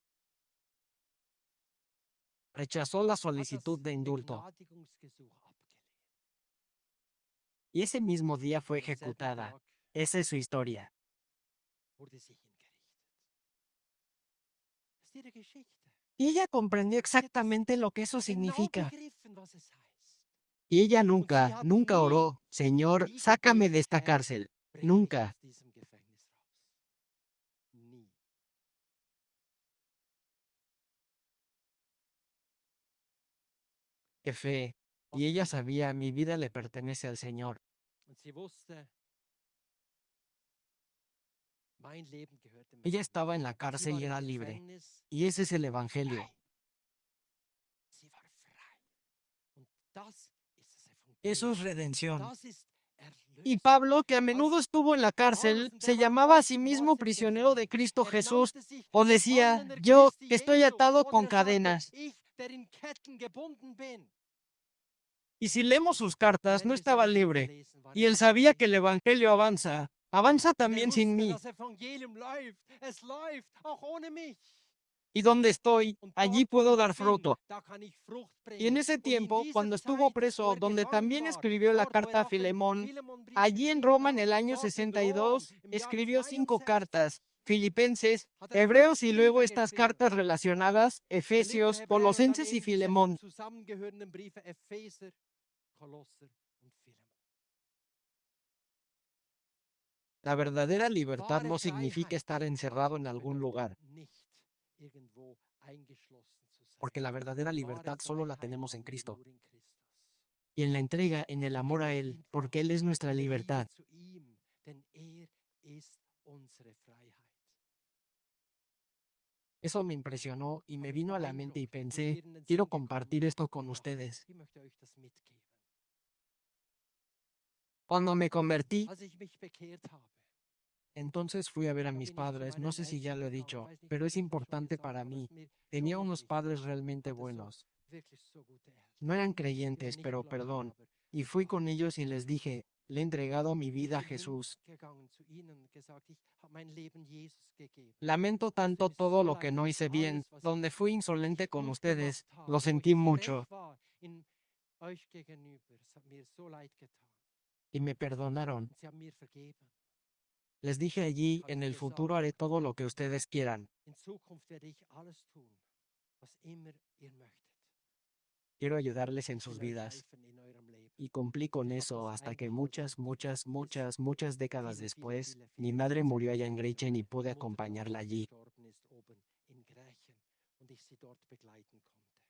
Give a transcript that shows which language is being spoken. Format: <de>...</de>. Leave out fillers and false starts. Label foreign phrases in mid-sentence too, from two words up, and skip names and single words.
<es>rechazó la</es> <de>hat</de> <es>solicitud</es> <de>das</de> <es>de indulto</es> <de>Begnadigungsgesuch abgelehnt.</de> <es>y ese mismo día fue</es> <de>Und am selben</de> <es>ejecutada.</es> <de>Tag</de> <es>Esa es su historia.</es> <de>wurde sie hingerichtet. Das ist ihre Geschichte.</de> <es>Y ella comprendió</es> <de>Sie hat das</de> <es>exactamente lo que eso</es> <de>genau</de> <es>significa.</es> <de>begriffen, was es heißt.</de> <es>Y ella</es> <de>Und sie</de> <es>nunca,</es> <de>hat</de> <es>nunca</es> <de>nie,</de> <es>oró, Señor,</es> <de>nie</de> <es>sácame de</es> <de>gebetet,</de> <es>esta</es> <de>Herr,</de> <es>cárcel.</es> <de>bring mich</de> <es>Nunca.</es> <de>aus diesem Gefängnis raus. Nie.</de> <es>Qué fe.</es> <de>Was</de> <es>Y ella</es> <de>für ein</de> <es>sabía,</es> <de>Glaube.</de> <es>mi vida le pertenece al Señor.</es> <de>Und sie wusste, mein Leben gehört dem</de> <es>Ella</es> <de>Herrn.</de> <es>estaba en la</es> <de>Und sie</de> <es>cárcel</es> <de>war</de> <es>y</es> <de>im</de> <es>era libre.</es> <de>Gefängnis</de> <es>Y ese es el Evangelio.</es> <de>frei. Sie war frei. Und das ist das</de> <es>Eso</es> <de>Evangelium.</de> <es>es redención.</es> <de>Das ist</de> <es>Y</es> <de>Erlösung.</de> <es>Pablo, que a menudo</es> <de>Als</de> <es>estuvo en la</es> <de>Paulus,</de> <es>cárcel,</es> <de>und</de> <es>se</es> <de>der war</de> <es>llamaba a sí mismo</es> <de>oftmals im</de> <es>prisionero de</es> <de>Gefängnis.</de> <es>Cristo Jesús,</es> <de>Nannte sich</de> <es>o decía,</es> <de>Gefangener</de> <es>yo</es> <de>Christi</de> <es>que estoy</es> <de>Jesu.</de> <es>atado</es> <de>Oder</de> <es>con</es> <de>sagte,</de> <es>cadenas.</es> <de>ich, der in Ketten gebunden bin.</de> <es>Y si leemos sus cartas,</es> <de>Wenn</de> <es>no</es> <de>wir</de> <es>estaba</es> <de>seine Briefe</de> <es>libre.</es> <de>lesen, war</de> <es>Y él</es> <de>nicht</de> <es>sabía</es> <de>frei.</de> <es>que el Evangelio avanza. Avanza</es> <de>Und</de> <es>también sin</es> <de>wusste,</de> <es>mí.</es> <de>das Evangelium läuft. Es läuft, auch ohne mich.</de> <es>Y donde estoy,</es> <de>Und</de> <es>allí</es> <de>dort, wo</de> <es>puedo</es> <de>ich</de> <es>dar</es> <de>bin,</de> <es>fruto.</es> <de>da kann ich Frucht</de> <es>Y en</es> <de>bringen.</de> <es>ese</es> <de>Und in</de> <es>tiempo,</es> <de>dieser</de> <es>cuando estuvo</es> <de>Zeit, wo</de> <es>preso, donde</es> <de>gefangen</de> <es>también</es> <de>war,</de> <es>escribió la</es> <de>dort, wo</de> <es>carta a</es> <de>auch den</de> <es>Filemón,</es> <de>Philemonbrief</de> <es>allí en</es> <de>geschrieben</de> <es>Roma en</es> <de>hat,</de> <es>el año</es> <de>dort in Rom,</de> <es>62,</es> <de>im Jahr</de> <es>escribió 5</es> <de>62,</de> <es>cartas, Filipenses,</es> <de>hat er fünf</de> <es>Hebreos y luego</es> <de>Briefe</de> <es>estas</es> <de>geschrieben.</de> <es>cartas relacionadas,</es> <de>Philipper,</de> <es>Efesios,</es> <de>Hebräer und dann</de> <es>Colosenses y</es> <de>eben diese</de> <es>Filemón.</es> <de>zusammengehörenden Briefe Epheser, Kolosser und Philemon.</de> <es>La verdadera libertad</es> <de>Wahre</de> <es>no significa</es> <de>Freiheit</de> <es>estar encerrado en algún</es> <de>bedeutet</de> <es>lugar,</es> <de>nicht, irgendwo eingeschlossen zu sein.</de> <es>porque la verdadera</es> <de>Wahre</de> <es>libertad solo la</es> <de>Freiheit</de> <es>tenemos en</es> <de>haben wir</de> <es>Cristo.</es> <de>nur in Christus.</de> <es>Y en la entrega, en el amor a Él, porque Él es nuestra</es> <de>In der Liebe</de> <es>libertad.</es> <de>zu ihm, denn er ist unsere Freiheit.</de> <es>Eso me impresionó y me</es> <de>Hat mich</de> <es>vino a la mente y</es> <de>beeindruckt und</de> <es>pensé,</es> <de>mir in den</de> <es>quiero</es> <de>Sinn</de> <es>compartir</es> <de>gekommen.</de> <es>esto con</es> <de>Ich dachte,</de> <es>ustedes.</es> <de>ich möchte euch das mitgeben.</de> <es>Cuando me convertí,</es> <de>Als ich mich bekehrt habe,</de> <es>entonces fui a ver a</es> <de>da</de> <es>mis</es> <de>bin ich zu</de> <es>padres, no</es> <de>meinen</de> <es>sé si ya</es> <de>Eltern</de> <es>lo he</es> <de>gegangen.</de> <es>dicho,</es> <de>Weiß nicht,</de> <es>pero</es> <de>ob</de> <es>es</es> <de>ich das schon</de> <es>importante</es> <de>gesagt</de> <es>para</es> <de>habe, aber</de> <es>mí.</es> <de>es ist mir</de> <es>Tenía</es> <de>schon</de> <es>unos</es> <de>wichtig.</de> <es>padres realmente</es> <de>Hatte so</de> <es>buenos.</es> <de>wirklich so gute Eltern.</de> <es>No eran</es> <de>Die waren</de> <es>creyentes,</es> <de>nicht</de> <es>pero</es> <de>gläubig,</de> <es>perdón.</es> <de>aber</de> <es>Y</es> <de>sie</de> <es>fui con</es> <de>waren</de> <es>ellos y les</es> <de>ehrlich.</de> <es>dije, le he entregado mi</es> <de>Ich</de> <es>vida a</es> <de>bin</de> <es>Jesús.</es> <de>hingegangen zu ihnen und gesagt, ich habe mein Leben Jesus gegeben.</de> <es>Lamento</es> <de>Es tut</de> <es>tanto</es> <de>mir</de> <es>todo</es> <de>so</de> <es>lo que</es> <de>leid</de> <es>no</es> <de>für</de> <es>hice bien,</es> <de>alles, was</de> <es>donde</es> <de>ich</de> <es>fui insolente</es> <de>nicht</de> <es>con</es> <de>gut</de> <es>ustedes.</es> <de>gemacht</de> <es>Lo</es> <de>habe, wo</de> <es>sentí</es> <de>ich</de> <es>mucho</es> <de>frech war in euch gegenüber. Es hat mir so leid getan.</de> <es>y me perdonaron.</es> <de>Und sie haben mir vergeben.</de> <es>Les dije allí,</es> <de>Ich habe</de> <es>en</es> <de>ihnen</de> <es>el futuro</es> <de>gesagt,</de> <es>haré todo lo que ustedes quieran.</es> <de>in Zukunft werde ich alles tun, was immer ihr möchtet.</de> <es>Quiero ayudarles en</es> <de>Ich</de> <es>sus</es> <de>will euch</de> <es>vidas.</es> <de>helfen in eurem Leben.</de> <es>Y cumplí con</es> <de>Ich habe</de> <es>eso</es> <de>das</de> <es>hasta que</es> <de>eingehalten.</de> <es>muchas décadas</es> <de>Viele, viele,</de> <es>después,</es> <de>viele,</de> <es>mi</es> <de>viele</de> <es>madre murió</es> <de>Jahrzehnte</de> <es>allá en</es> <de>später</de> <es>Gretchen y pude</es> <de>meine Mutter</de> <es>acompañarla</es> <de>damals</de> <es>allí.</es> <de>gestorben ist, oben in Grächen, und ich sie dort begleiten konnte.</de>